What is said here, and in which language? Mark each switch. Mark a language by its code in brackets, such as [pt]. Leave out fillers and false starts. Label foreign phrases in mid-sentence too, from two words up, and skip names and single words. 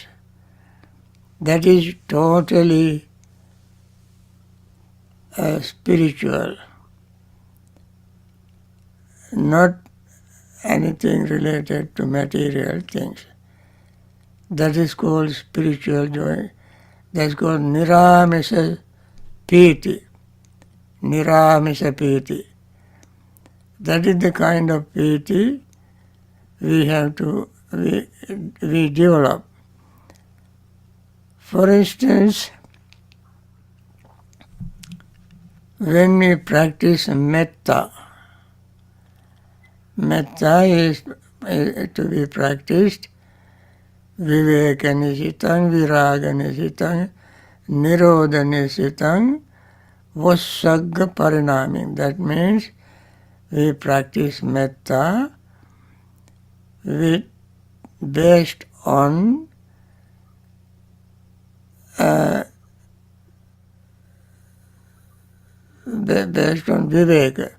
[en] That is totally spiritual, not anything related to material things. That is called spiritual joy. That's called [pi] niramisa piti. Niramisa piti. [en] That is the kind of piti we have to we develop. For instance, when we practice metta, metta is to be practiced [pi] viveka nisitang, viraga nisitang, nirodha nisitang, vassagga parinaming. [en] That means we practice metta based on viveka.